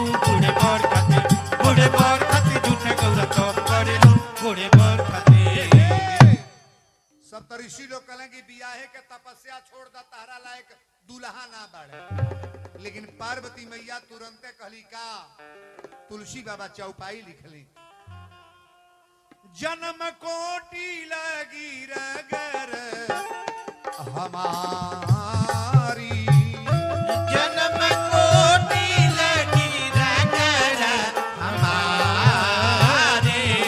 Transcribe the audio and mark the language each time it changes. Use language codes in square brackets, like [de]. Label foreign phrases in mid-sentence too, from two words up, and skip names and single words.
[bho] बूढ़े बर खातिर, बूढ़े बर खातिर झूठे गौरा तब करे लो। बूढ़े बर खातिर सब तरीसी लोग कहले कि बियाहे के तपस्या छोड़ दा, तारा लायक दुल्हा ना बाड़े। लेकिन पार्वती मैया तुरंते कहली का, तुलसी बाबा चौपाई लिखली, [awa] जन्म कोटि लगी रगर हमारी, जन्म कोटि लगी रगर हमारे।